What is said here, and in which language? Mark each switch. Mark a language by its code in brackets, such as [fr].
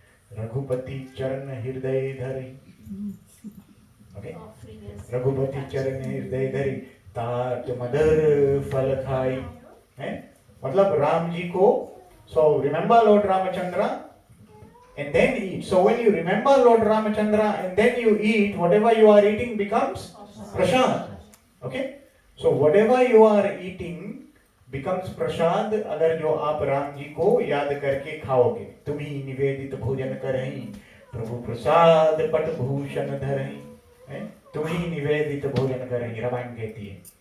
[hi] रघुपति चरण हृदय धरि, ओके, रघुपति चरण हृदय धरि तात मदर फल खाई, है मतलब राम जी को, [en] So remember Lord Ramchandra and then eat. So when you remember Lord Ramachandra and then you eat, whatever you are eating becomes prasad. Okay? So whatever you are eating becomes prasad [hi] अगर जो आप राम जी को याद करके खाओगे। तुम्ही निवेदित भोजन करहीं प्रभु प्रसाद पट भूषण धरहीं, तुम्ही निवेदित भोजन करहीं, रामायण कहती है।